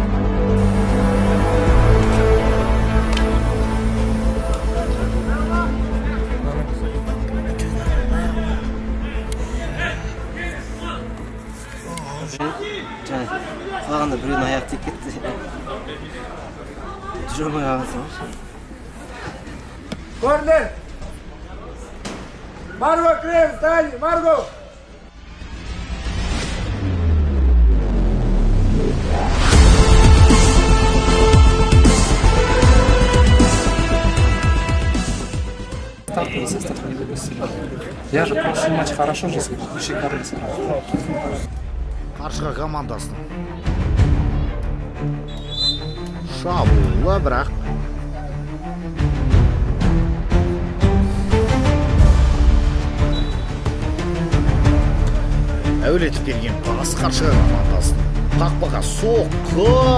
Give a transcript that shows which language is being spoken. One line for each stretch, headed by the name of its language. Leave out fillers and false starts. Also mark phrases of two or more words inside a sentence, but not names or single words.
Kazakh: қалғанда біреудің аяғы тиіп кетті жүре алмай қалғансың
Russian: Корнер! Марго, крем, стань! Марго! Я же прошлый матч хорошо же сыграл, шикарно сыграл.
Kazakh: Қаршыға командасының шабуылы, бірақ әуелетіп берген пас Қаршыға командасының қақпаға соққы.